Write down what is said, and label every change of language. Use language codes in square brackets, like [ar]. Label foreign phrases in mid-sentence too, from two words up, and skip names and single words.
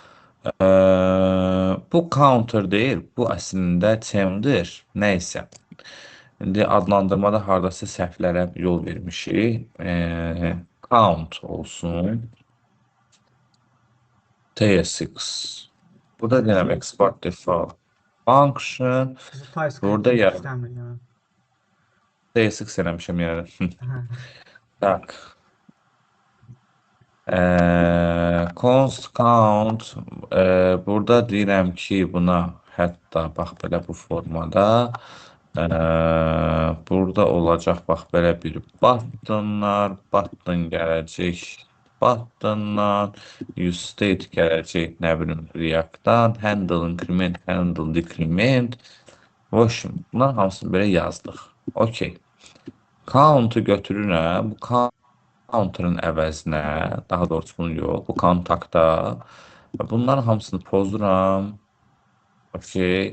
[az] Bu counter deyil, bu əslində termdir, nəysə. İndi adlandırmada hardasa səhvlərə yol vermişik. Count olsun. TSX. Burada deyirəm [en] export default function. [az] Bizi TypeScript Burada ya istəmir yəni. TSX eləmişəm yəni. Tak. [en] Const count [az] burada deyirəm ki, buna hətta bax belə bu formada burada olacaq bax belə bir buttonlar, button gələcək buttondan, [en] use state [az] gələcək nə bilim React-dan, [en] handle increment, handle decrement. [az] Hoşum, bunlar hamısını belə yazdıq. Okey. Count'u götürürəm, bu counter'ın əvəzinə, daha doğrusu bunu yox, bu kontakta bunların hamısını pozuram. Okey.